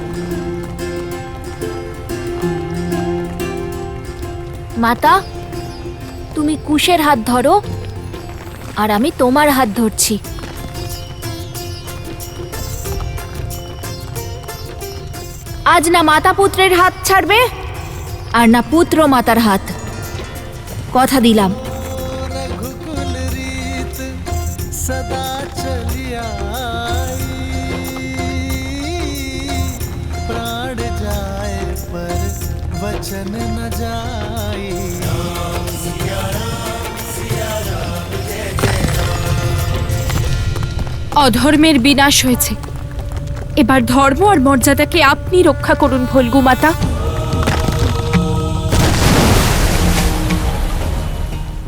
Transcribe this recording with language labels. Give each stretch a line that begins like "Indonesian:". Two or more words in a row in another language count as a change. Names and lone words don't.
Bangla: মাতা, তুমি কুশের হাত ধরো আর আমি তোমার হাত ধরছি। আজ না মাতা পুত্রের হাত ছাড়বে আর না পুত্র মাতার হাত, কথা দিলাম।
Hindi: रघुकुल रीत सदा चली आई, प्राण जाए पर वचन न जाई।
Bangla: অধর্মের বিনাশ হয়েছে, এবার ধর্ম আর মর্যাদাকে আপনি রক্ষা করুন ভোলগু মাতা।